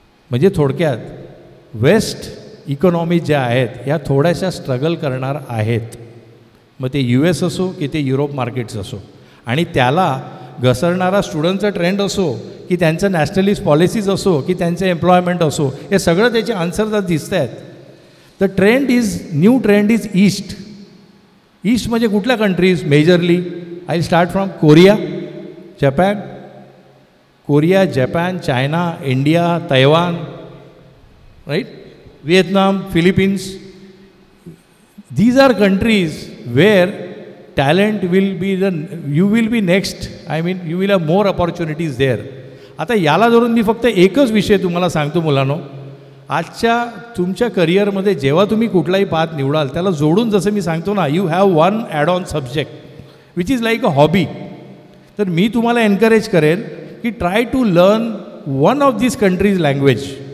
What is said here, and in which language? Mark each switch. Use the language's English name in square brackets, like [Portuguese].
[Marathi] म्हणजे थोडक्यात waste economies ज्या आहेत ह्या थोड्याशा स्ट्रगल करणार आहेत. मग ते US असो की ते युरोप मार्केट्स असो, आणि त्याला घसरणारा स्टुडंटचा ट्रेंड असो की त्यांचं नॅशनलिस्ट पॉलिसीज असो की त्यांचं एम्प्लॉयमेंट असो, हे सगळं त्याचे आन्सर्स आज दिसत आहेत. [English] The trend is, new trend is east. [Marathi] East म्हणजे कुठल्या countries majorly? [English] I start from [Marathi] Korea, Japan, Korea, Japan, China, India, Taiwan, right, Vietnam, Philippines. [English] These are countries where talent will be you will be next. I mean, you will have more opportunities there. [Marathi] आता याला धरून मी फक्त एकच विषय तुम्हाला सांगतो मुलांनो, आजच्या तुमच्या करिअरमध्ये जेव्हा तुम्ही कुठलाही पाथ निवडाल त्याला जोडून जसं मी सांगतो ना, [English] You have one add on subject which is like a hobby. [Marathi] तर मी तुम्हाला एनकरेज करेन की [English] Try to learn one of this countries language.